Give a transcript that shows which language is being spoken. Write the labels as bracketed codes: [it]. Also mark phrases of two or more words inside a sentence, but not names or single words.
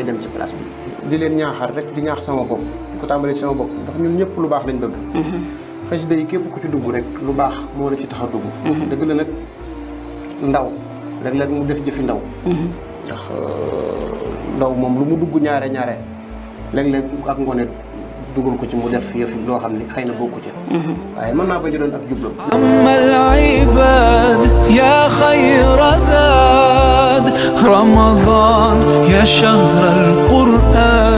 [wo] dem ci place bi di leen ñaaxal rek di ñaax sama bopp di ko tàmbalee ci sama bopp ndax ñun ñëpp lu baax lañ bëgg xasida yi képp ku ci dugg rek lu baax moo la ci tax a dugg dëgg la nag ndaw léeg-léeg mu def jëfi ndaw ndax ndaw moom lu mu dugg ñaare léeg-léeg ak ngone dugal ko ci mu def yëf loo xam ni xëy na bokku ci waaye mën naa bañ a doon ak jublam [ar] أما العباد يا خير زاد رمضان يا شهر القرآن